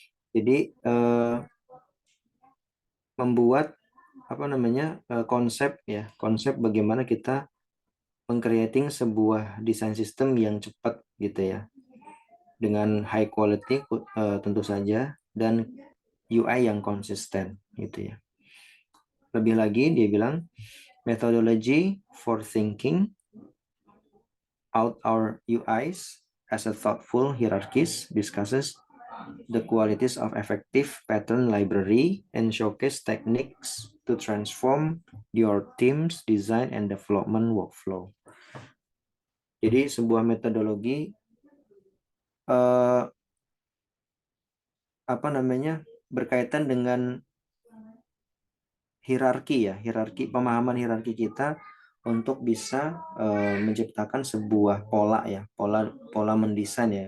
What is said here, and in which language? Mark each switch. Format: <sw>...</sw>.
<id>Jadi membuat apa namanya konsep ya, konsep bagaimana kita mengcreating sebuah desain sistem yang cepat gitu ya, dengan</id> <en>high quality</en> <id>tentu saja, dan UI yang konsisten gitu ya. Lebih lagi dia bilang</id> <en>methodology for thinking out our UIs as a thoughtful hierarchies discusses the qualities of effective pattern library and showcase techniques to transform your team's design and development workflow.</en> <id>Jadi sebuah metodologi eh, apa namanya berkaitan dengan hierarki ya, pemahaman hierarki kita untuk bisa menciptakan sebuah pola ya, pola mendesain ya.</id>